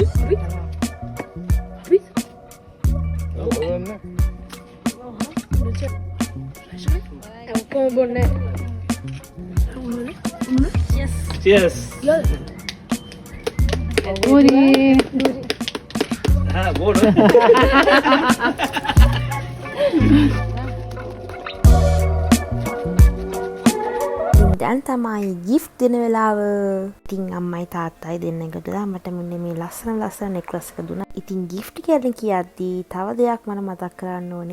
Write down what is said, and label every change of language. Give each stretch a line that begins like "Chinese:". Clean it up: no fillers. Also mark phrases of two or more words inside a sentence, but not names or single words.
Italian: È un po' un bonnetto. Cheers. Auguri! Buono.
Sinhala: දැන් තමයි gift දෙන වෙලාව. ඉතින් අම්මයි තාත්තයි දෙන්න එකතුලා මට මෙන්න මේ ලස්සන නෙක්ලස් එක දුන්නා. ඉතින් gift ගැන කියද්දී තව දෙයක් මම මතක් කරන්න ඕනේ.